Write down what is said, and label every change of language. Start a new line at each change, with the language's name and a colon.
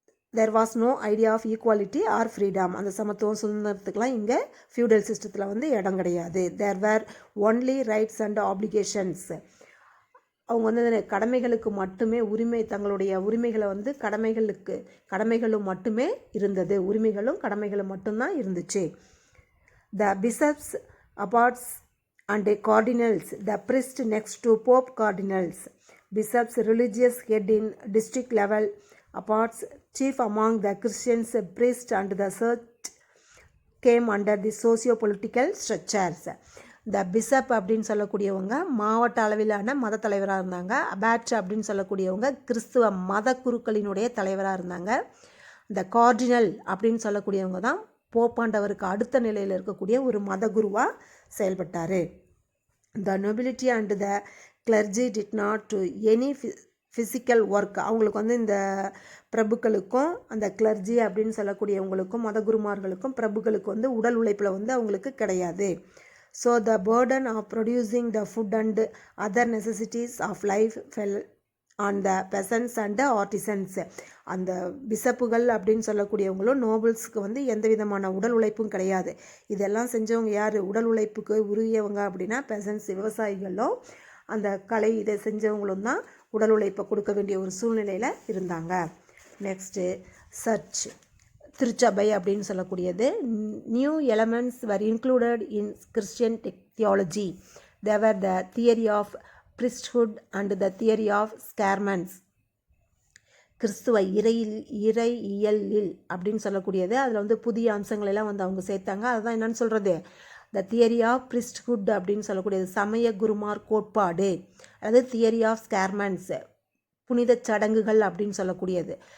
English: There was no idea of equality or freedom.
Tamil: அந்த சமத்துவம், சுதந்திரத்துக்கெலாம் இங்கே ஃபியூடல் சிஸ்டத்தில் வந்து இடம் கிடையாது.
English: There were only rights and applications.
Tamil: அவங்க வந்து கடமைகளுக்கு மட்டுமே உரிமை, தங்களுடைய உரிமைகளை வந்து கடமைகளும் மட்டுமே இருந்தது. உரிமைகளும் கடமைகளும் மட்டும்தான் இருந்துச்சு.
English: The bishops, abbots and cardinals, the priest next to Pope cardinals. Bishops, religious head in district level, abbots, chief among the Christians, priest and the church came under the socio-political structures.
Tamil: இந்த bishop அப்படின்னு சொல்லக்கூடியவங்க மாவட்ட அளவிலான மத தலைவராக இருந்தாங்க. About அப்படின்னு சொல்லக்கூடியவங்க கிறிஸ்துவ மத குருக்களினுடைய தலைவராக இருந்தாங்க. இந்த கார்டினல் அப்படின்னு சொல்லக்கூடியவங்க தான் போப்பாண்டவருக்கு அடுத்த நிலையில் இருக்கக்கூடிய ஒரு மத குருவாக செயல்பட்டார்.
English: The nobility and the clergy did not do any physical work.
Tamil: அவங்களுக்கு வந்து இந்த பிரபுக்களுக்கும் அந்த கிளர்ஜி அப்படின்னு சொல்லக்கூடியவங்களுக்கும் மதகுருமார்களுக்கும் பிரபுக்களுக்கு வந்து உடல் உழைப்பில் வந்து அவங்களுக்கு கிடையாது.
English: So the burden of producing the food and other necessities of life fell on the peasants and artisans.
Tamil: அந்த பிசப்புகள் அப்படின்னு சொல்லக்கூடியவங்களும் நோபல்ஸுக்கு வந்து எந்த விதமான உடல் உழைப்பும் கிடையாது. இதெல்லாம் செஞ்சவங்க யார், உடல் உழைப்புக்கு உரியவங்க அப்படின்னா பெசன்ஸ், விவசாயிகளும் அந்த கலை இதை செஞ்சவங்களும் தான் உடல் உழைப்பை கொடுக்க வேண்டிய ஒரு சூழ்நிலையில் இருந்தாங்க. நெக்ஸ்ட்டு சர்ச், திருச்சபை அப்படின்னு சொல்லக்கூடியது.
English: New elements were included in Christian theology. They were the theory of priesthood and the theory of sacraments.
Tamil: கிறிஸ்துவ இறையியலில் அப்படின்னு சொல்லக்கூடியது. அதில் வந்து புதிய அம்சங்கள் எல்லாம் வந்து அவங்க சேர்த்தாங்க. அதுதான் என்னன்னு சொல்கிறது, த தியரி ஆஃப் பிரிஸ்ட்ஹுட் அப்படின்னு சொல்லக்கூடியது, சமய குருமார் கோட்பாடு, அதாவது தியரி ஆஃப் ஸ்கார்மன்ஸ், புனித சடங்குகள் அப்படின்னு சொல்லக்கூடியது.